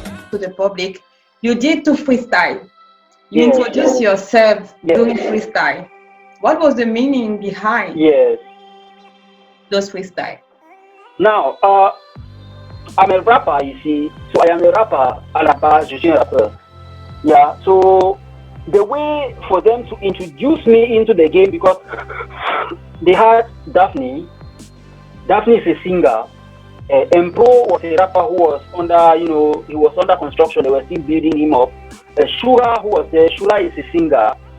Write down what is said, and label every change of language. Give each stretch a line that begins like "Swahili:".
English: To the public, you did to freestyle. You introduced yourself doing freestyle. What was the meaning behind those freestyle? Now, I'm a rapper, you see. So I am a rapper,
French: à la base, je suis un rappeur.
English: Yeah, so the way for them to introduce me into the game, because they had Daphne. Daphne is a singer. Empro was a rapper who was under, he was under construction. They were still building him up. Shura, who was there, Shura is a singer.